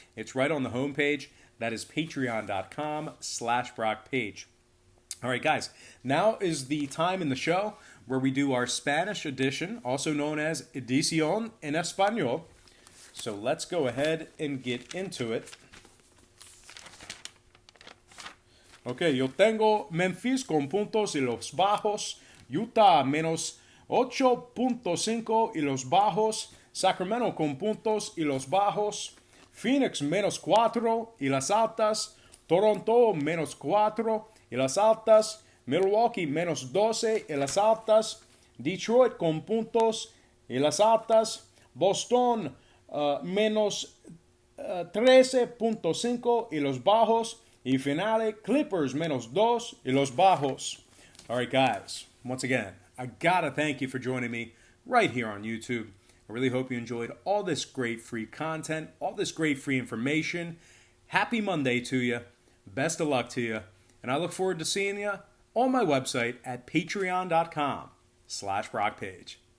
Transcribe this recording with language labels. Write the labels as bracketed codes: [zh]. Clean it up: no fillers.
[en] It's right on the homepage. That is patreon.com/BrockPage. All right, guys, now is the time in the show where we do our Spanish edition, also known as Edición en Español. So let's go ahead and get into it. [es] Ok, yo tengo Memphis con puntos y los bajos, Utah menos 8.5 y los bajos, Sacramento con puntos y los bajos, Phoenix menos 4 y las altas, Toronto menos 4 y las altas, Milwaukee menos 12 y las altas, Detroit con puntos y las altas, Boston menos 13.5 y los bajos, y finale, Clippers menos 2 y los bajos. [en] All right, guys, once again, I gotta thank you for joining me right here on YouTube. I really hope you enjoyed all this great free content, all this great free information. Happy Monday to you. Best of luck to you. And I look forward to seeing you on my website at patreon.com/BrockPage.